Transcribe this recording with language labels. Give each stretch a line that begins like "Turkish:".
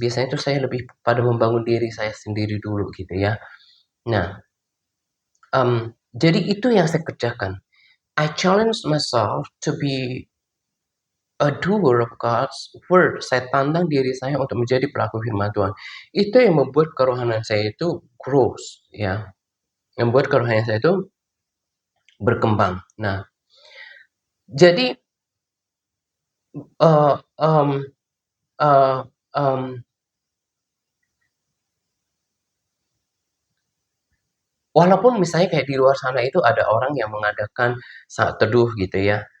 Indonesian: Biasanya itu saya lebih pada membangun diri saya sendiri dulu gitu ya. Nah, jadi itu yang saya kerjakan.
English: I challenge myself to be a doer of God's word.
Indonesian: Saya tantang diri saya untuk menjadi pelaku firman Tuhan. Itu yang membuat kerohanian saya itu grows, ya. Yang membuat kerohanian saya itu berkembang. Nah, jadi uh, um, uh, um, walaupun misalnya kayak di luar sana itu ada orang yang mengadakan saat teduh gitu ya.